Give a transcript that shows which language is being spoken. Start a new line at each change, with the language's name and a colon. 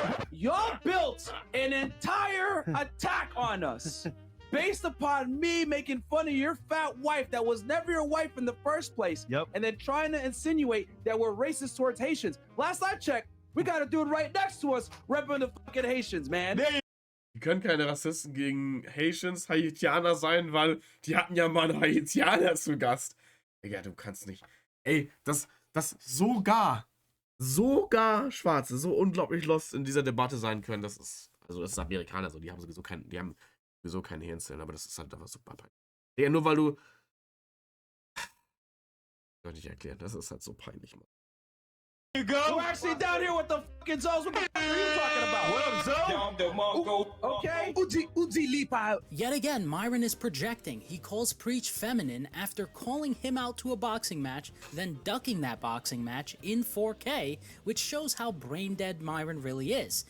English: Y'all built an entire attack on us based upon me making fun of your fat wife that was never your wife in the first place. Yep. And then trying to insinuate that we're racist towards Haitians. Last I checked, we got a dude right next to us repping the fucking Haitians, man.
German: Die können keine Rassisten gegen Haitians, Haitianer sein, weil die hatten ja mal einen Haitianer zu Gast. Digga, du kannst nicht. Ey, dass sogar Schwarze so unglaublich lost in dieser Debatte sein können, das ist Amerikaner so, die haben sowieso keine Hirnzellen, aber das ist halt einfach super peinlich. Digga, nur weil du... Soll ich nicht erklären, das ist halt so peinlich, Mann.
English: You go. We're actually down here with the fucking Zoes. What the fuck are you talking about? What up, Zoe? Okay. Uzi Lipa. Yet again, Myron is projecting. He calls Preach feminine after calling him out to a boxing match, then ducking that boxing match in 4K, which shows how brain-dead Myron really is.